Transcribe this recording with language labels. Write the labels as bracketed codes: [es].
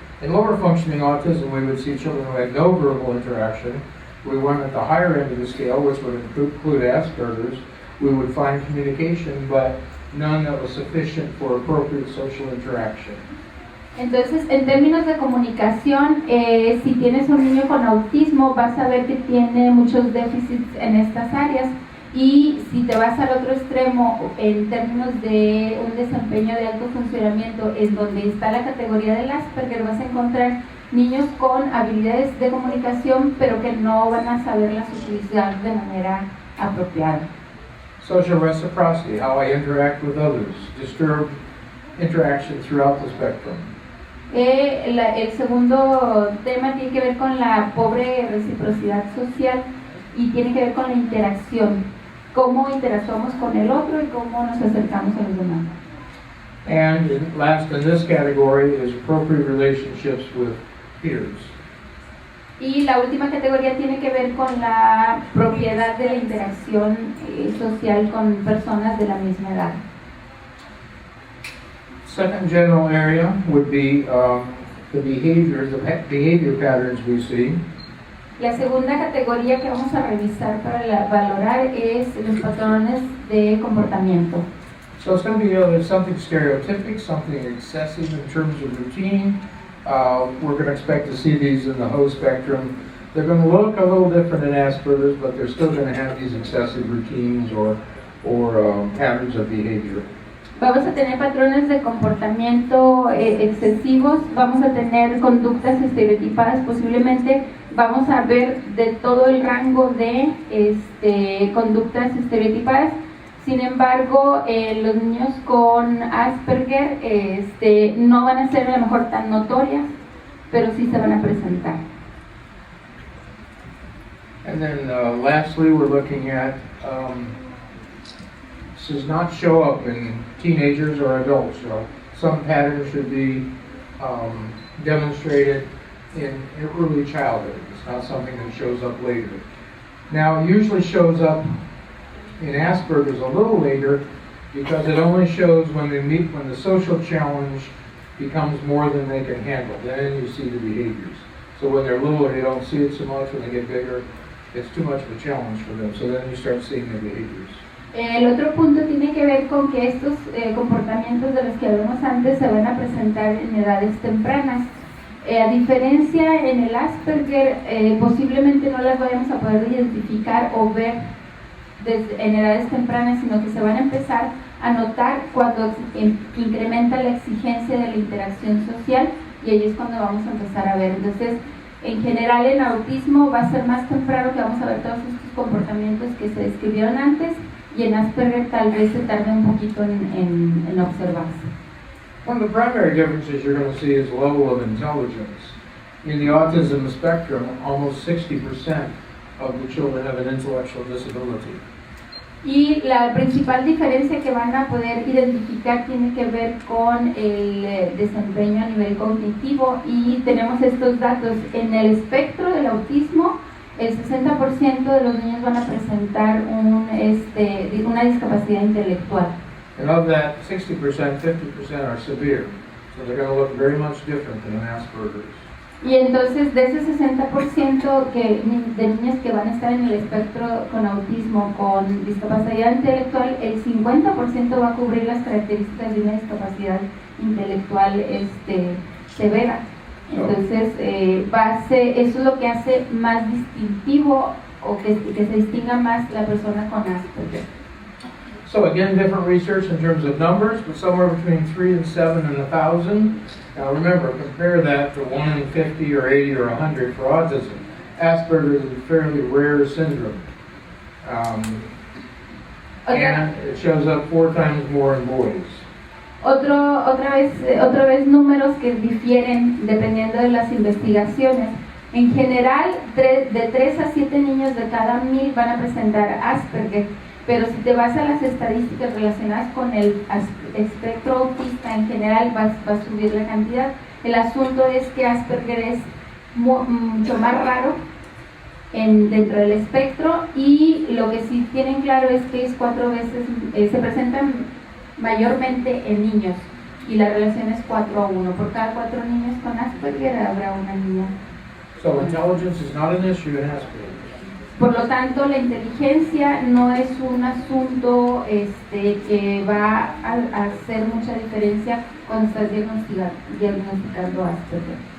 [en] In lower functioning autism, we would see children who had no verbal interaction. We went at the higher end of the scale, which would include Asperger's. We would find communication, but none that was sufficient for appropriate social interaction. [es] Entonces, en términos de comunicación, si tienes un niño con autismo, vas a ver que tiene muchos déficits en estas áreas, y si te vas al otro extremo, en términos de un desempeño de alto funcionamiento, en donde está la categoría del Asperger, vas a encontrar niños con habilidades de comunicación, pero que no van a saberlas utilizar de manera apropiada. [en] Social reciprocity, how I interact with others, disturbed interaction throughout the spectrum. [es] El segundo tema tiene que ver con la pobre reciprocidad social y tiene que ver con la interacción, cómo interactuamos con el otro y cómo nos acercamos a los demás. [en] And last in this category is appropriate relationships with peers. [es] Y la última categoría tiene que ver con la propiedad de la interacción social con personas de la misma edad. [en] Second general area would be the behavior patterns we see. [es] La segunda categoría que vamos a revisar para valorar es los patrones de comportamiento. [en] So it's going to be something stereotypic, something excessive in terms of routine. We're going to expect to see these in the Ho spectrum. They're going to look a little different in Asperger's, but they're still going to have these excessive routines or patterns of behavior. [es] Vamos a tener patrones de comportamiento excesivos, vamos a tener conductas estereotipadas, posiblemente vamos a ver de todo el rango de conductas estereotipadas. Sin embargo, los niños con Asperger no van a ser a lo mejor tan notorias, pero sí se van a presentar. [en] And then lastly, we're looking at this does not show up in teenagers or adults. Some patterns should be demonstrated in early childhood. It's not something that shows up later. Now, it usually shows up in Asperger's a little later because it only shows when the social challenge becomes more than they can handle. Then you see the behaviors. So when they're little, you don't see it so much. When they get bigger, it's too much of a challenge for them. So then you start seeing the behaviors. [es] El otro punto tiene que ver con que estos comportamientos de los que hablamos antes se van a presentar en edades tempranas. A diferencia en el Asperger, posiblemente no las vayamos a poder identificar o ver en edades tempranas, sino que se van a empezar a notar cuando incrementa la exigencia de la interacción social, y ahí es cuando vamos a empezar a ver. Entonces, en general en autismo va a ser más temprano que vamos a ver todos estos comportamientos que se describieron antes, y en Asperger tal vez se tarde un poquito en observarse. [en] One of the primary differences you're going to see is the level of intelligence. In the autism spectrum, almost 60% of the children have an intellectual disability. [es] Y la principal diferencia que van a poder identificar tiene que ver con el desempeño a nivel cognitivo, y tenemos estos datos. En el espectro del autismo, el 60% de los niños van a presentar una discapacidad intelectual. [en] And of that 60%, 50% are severe. So they're going to look very much different than an Asperger's. [es] Y entonces de ese 60% de niños que van a estar en el espectro con autismo con discapacidad intelectual, el 50% va a cubrir las características de una discapacidad intelectual severa. Entonces eso es lo que hace más distintivo, o que se distinga más la persona con Asperger. [en] So again, different research in terms of numbers, but somewhere between 3 and 7 and 1,000. Now remember, compare that to 1 in 50 or 80 or 100 for autism. Asperger's is a fairly rare syndrome. And it shows up 4 times more in boys. [es] Otra vez números que difieren dependiendo de las investigaciones. En general, de 3 a 7 niños de cada 1000 van a presentar Asperger, pero si te vas a las estadísticas relacionadas con el espectro autista, en general va a subir la cantidad. El asunto es que Asperger es mucho más raro dentro del espectro, y lo que sí tienen claro es que es 4 veces, se presentan mayormente en niños, y la relación es 4-1. Por cada 4 niños con Asperger habrá una niña. [en] So intelligence is not an issue in Asperger's. [es] Por lo tanto, la inteligencia no es un asunto que va a hacer mucha diferencia cuando estás diagnosticando Asperger.